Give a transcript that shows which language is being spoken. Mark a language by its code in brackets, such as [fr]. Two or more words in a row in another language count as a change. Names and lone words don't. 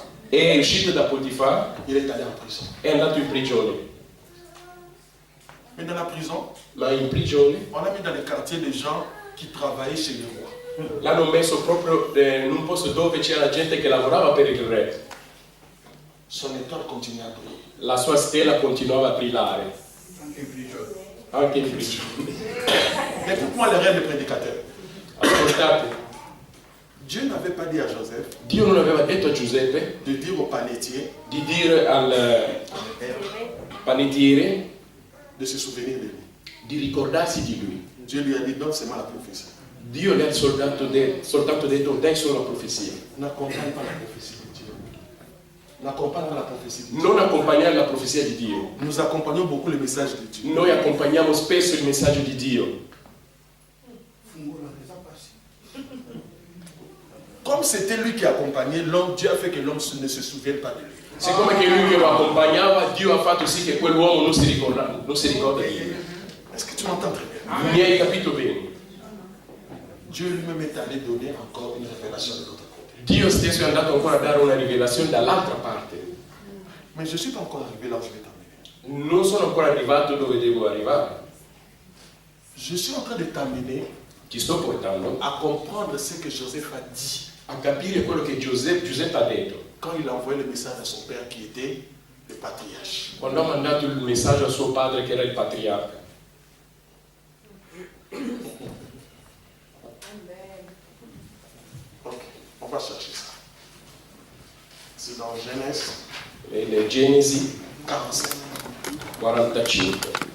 [it] è uscito da Potifar, [fr] il est allé en prison. [it] è andato in prigione. [fr] Mais dans la prison, [it] Ma in prigione [fr] on a mis dans les quartiers des gens qui travaillaient chez le roi. [it] l'hanno messo proprio in un posto dove c'era gente che lavorava per il re. [fr] Son étoile continue à briller. [it] La sua stella continuava a brillare, anche in prigione. [fr] Écoute-moi les rêves des prédicateurs. [it] Ascoltate, [fr] Dieu n'avait pas dit à Joseph [it] Dio non aveva detto a Giuseppe [fr] de dire au panetier [it] di dire al panettiere [fr] de se souvenir de lui. [it] di ricordarsi di lui. [fr] Dieu lui a dit, donne seulement la prophétie. [it] Dio le ha soltanto detto, dai solo la profezia. [fr] N'accompagne pas la prophétie de Dieu. N'accompagne pas la prophétie de Dieu. [it] Non accompagnare la profezia di Dio. [fr] Nous accompagnons beaucoup le message de Dieu. [it] Noi accompagniamo spesso il messaggio di Dio. [fr] Comme c'était lui qui accompagnait l'homme, Dieu a fait que l'homme ne se souvienne pas de lui. [it] Siccome che lui che lo accompagnava, Dio ha fatto sì che quell'uomo non si ricorda di lui. [fr] Est-ce que tu m'entends très bien? [it] Mi hai capito bene? [fr] Dieu lui-même est allé donner encore une révélation de l'autre côté. [it] Dio stesso è andato ancora a dare una rivelazione dall'altra parte. [fr] Mais je ne suis pas encore arrivé là où je vais t'emmener. [it] Non sono ancora arrivato dove devo arrivare. [fr] Je suis en train de t'amener [it] Ti sto portando [fr] à comprendre ce que Joseph a dit [it] a capire quello che Giuseppe ha detto [fr] quand il a envoyé le message à son père qui était le patriarche. [it] quando ha mandato il messaggio a suo padre che era il patriarca. [fr] Ok, on va chercher ça. C'est dans Genèse [it] Le Genesi 45. 45.